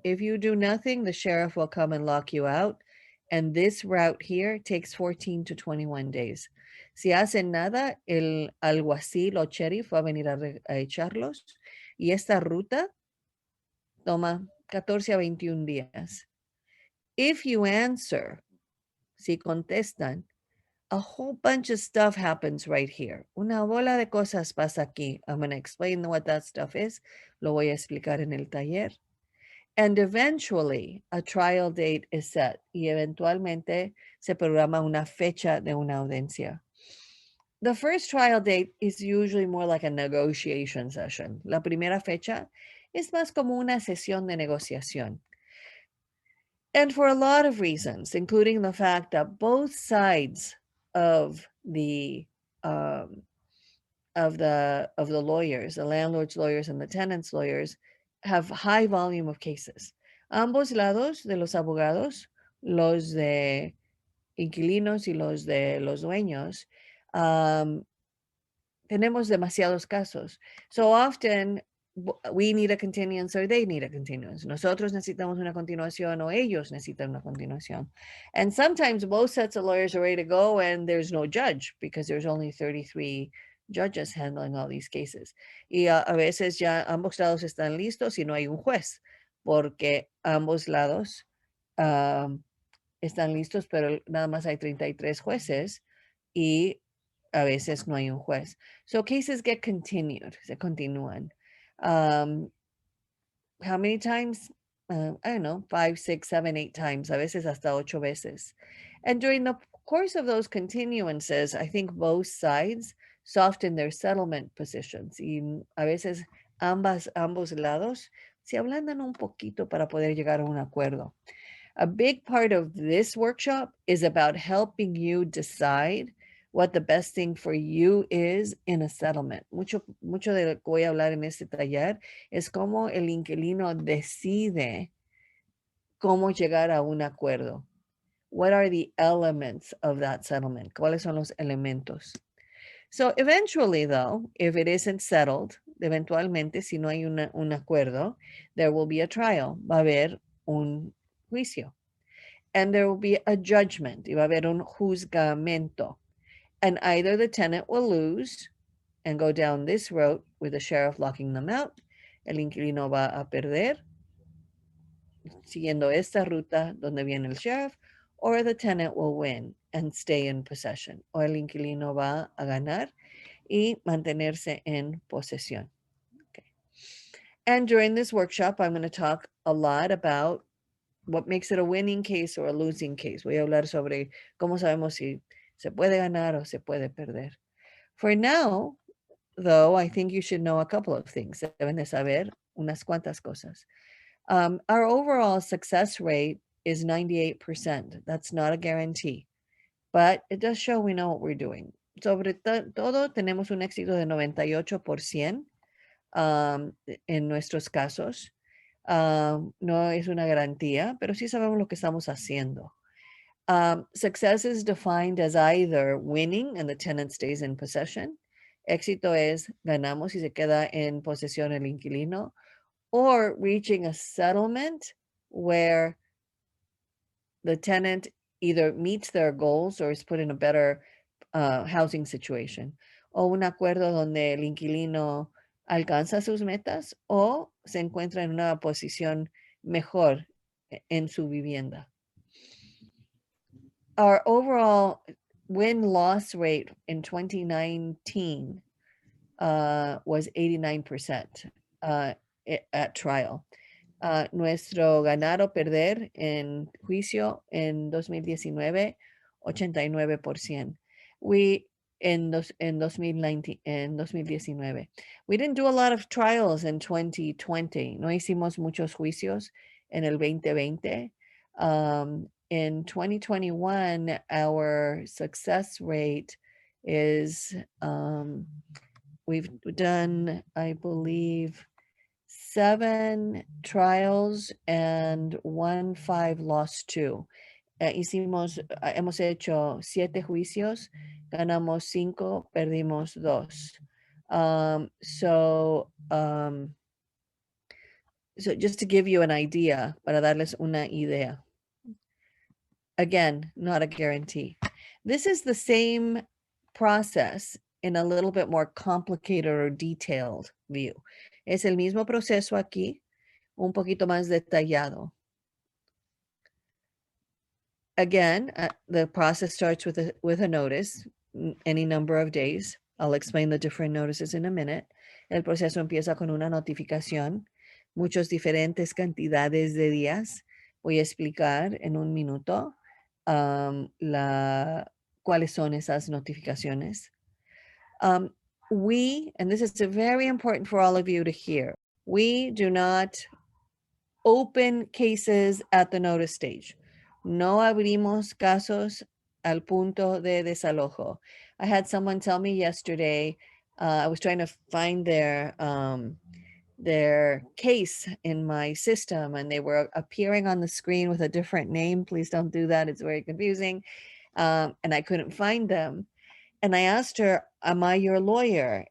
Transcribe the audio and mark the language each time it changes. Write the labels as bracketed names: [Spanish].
[English] If you do nothing, the sheriff will come and lock you out. And this route here takes 14 to 21 days. [Spanish] Si hacen nada, el alguacil o sheriff va a venir a echarlos. Y esta ruta toma 14 a 21 días. [English] If you answer, [Spanish] si contestan, [English] a whole bunch of stuff happens right here. [Spanish] Una bola de cosas pasa aquí. [English] I'm going to explain what that stuff is. [Spanish] Lo voy a explicar en el taller. [English] And eventually, a trial date is set. [Spanish] Y eventualmente se programa una fecha de una audiencia. [English] The first trial date is usually more like a negotiation session. [Spanish] La primera fecha es más como una sesión de negociación. [English] And for a lot of reasons, including the fact that both sides of the lawyers, the landlord's lawyers and the tenant's lawyers, have high volume of cases. [Spanish] Ambos lados de los abogados, los de inquilinos y los de los dueños, tenemos demasiados casos. [English] So often we need a continuance or they need a continuance. [Spanish] Nosotros necesitamos una continuación o ellos necesitan una continuación. [English] And sometimes both sets of lawyers are ready to go and there's no judge because there's only 33 judges handling all these cases. [Spanish] Y a veces ya ambos lados están listos y no hay un juez porque ambos lados están listos, pero nada más hay 33 jueces y a veces no hay un juez. [English] So cases get continued, [Spanish] se continúan. [English] How many times? I don't know, 5, 6, 7, 8 times, [Spanish] a veces hasta 8 veces. [English] And during the course of those continuances, I think both sides soften their settlement positions. [Spanish] Y a veces ambos lados se ablandan un poquito para poder llegar a un acuerdo. [English] A big part of this workshop is about helping you decide what the best thing for you is in a settlement. [Spanish] Mucho de lo que voy a hablar en este taller es cómo el inquilino decide cómo llegar a un acuerdo. [English] What are the elements of that settlement? [Spanish] ¿Cuáles son los elementos? [English] So eventually, though, if it isn't settled, [Spanish] eventualmente, si no hay un acuerdo, [English] there will be a trial. [Spanish] Va a haber un juicio. [English] And there will be a judgment. [Spanish] Y va a haber un juzgamento. [English] And either the tenant will lose and go down this road with the sheriff locking them out. [Spanish] El inquilino va a perder siguiendo esta ruta donde viene el sheriff, [English] or the tenant will win and stay in possession. [Spanish] O el inquilino va a ganar y mantenerse en posesión. [English] Okay. And during this workshop, I'm going to talk a lot about what makes it a winning case or a losing case. [Spanish] Voy a hablar sobre cómo sabemos si se puede ganar o se puede perder. [English] For now, though, I think you should know a couple of things. [Spanish] Deben de saber unas cuantas cosas. [English] Our overall success rate is 98%. That's not a guarantee, but it does show we know what we're doing. [Spanish] Sobre todo, tenemos un éxito de 98% en nuestros casos. No es una garantía, pero sí sabemos lo que estamos haciendo. [English] Success is defined as either winning and the tenant stays in possession. [Spanish] Éxito es ganamos y se queda en posesión el inquilino, [English] or reaching a settlement where the tenant either meets their goals or is put in a better housing situation. [Spanish] O un acuerdo donde el inquilino alcanza sus metas o se encuentra en una posición mejor en su vivienda. [English] Our overall win-loss rate in 2019 was 89% at trial. [Spanish] Nuestro ganar o perder en juicio en 2019, 89%. [English] We in 2019. We didn't do a lot of trials in 2020. [Spanish] No hicimos muchos juicios en el 2020. [English] In 2021, our success rate is, we've done, I believe, 7 trials and 1 5 lost 2. [Spanish] Hemos hecho 7 juicios, ganamos 5, perdimos 2. [English] So just to give you an idea, [Spanish] para darles una idea. [English] Again, not a guarantee. This is the same process in a little bit more complicated or detailed view. [Spanish] Es el mismo proceso aquí, un poquito más detallado. [English] Again, the process starts with a notice, any number of days. I'll explain the different notices in a minute. [Spanish] El proceso empieza con una notificación, muchos diferentes cantidades de días. Voy a explicar en un minuto cuáles son esas notificaciones. [English] We, and this is very important for all of you to hear, we do not open cases at the notice stage. [Spanish] No abrimos casos al punto de desalojo. [English] I had someone tell me yesterday, I was trying to find their case in my system and they were appearing on the screen with a different name. Please don't do that. It's very confusing. And I couldn't find them. And I asked her, am I your lawyer?